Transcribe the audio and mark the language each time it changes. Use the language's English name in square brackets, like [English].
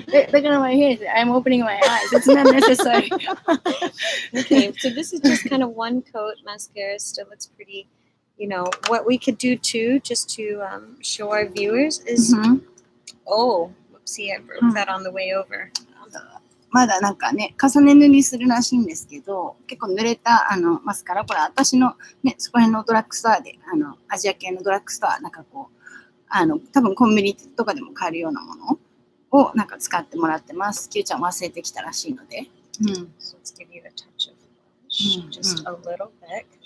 [English] だからmy hair, I'm opening my eyes. It's not necessary. Okay, so this is just kind of one coat. Mascara still looks pretty. You know, what we could do too, just to show our viewers, is oh, whoopsie, I broke that on the way over. [Japanese] まだなんかね、重ね塗りするらしいんですけど、結構濡れたマスカラ、これ私のね、そこら辺のドラッグストアで、アジア系のドラッグストア、なんかこう、多分コンビニとかでも買えるようなものをなんか使ってもらってます。キューちゃん忘れてきたらしいので。 [English] So let's give you a touch of blush, just a little bit.